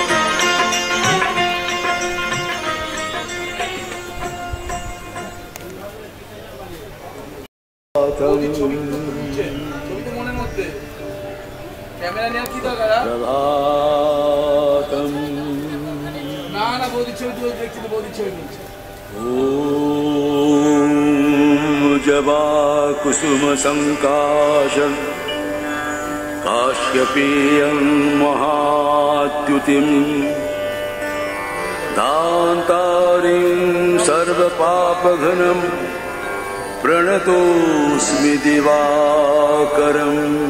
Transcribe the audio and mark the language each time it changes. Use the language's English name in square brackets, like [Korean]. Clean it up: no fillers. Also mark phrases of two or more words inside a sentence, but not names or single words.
[Bangla] মনের মধ্যে ক্যামেরা নিয়ে কি দরকার? না না বৌদি ছবি দেখছি তো, বৌদি ছবি নিচ্ছে। [Sanskrit] जबा कुसुम संकाशं काश्यपेयं महाद्युतिं दान्तारिं सर्वपापघ्नं प्रणतोऽस्मि दिवाकरम्।